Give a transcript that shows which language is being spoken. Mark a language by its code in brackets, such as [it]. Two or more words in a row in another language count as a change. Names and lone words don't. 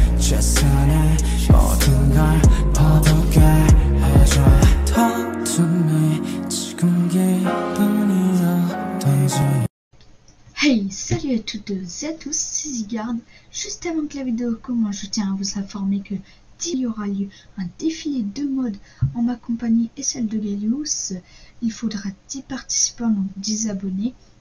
[ko] 최선의 모든 걸 퍼붓게 해줘 더듬이 지금 기분이 어떤지. [fr] Hey, salut à toutes et à tous, c'est Zygarde. Juste avant que la vidéo commence, je tiens à vous informer que il y aura lieu un défilé de mode en ma compagnie et celle de Galius. Il faudra 10 participants, donc 10 abonnés.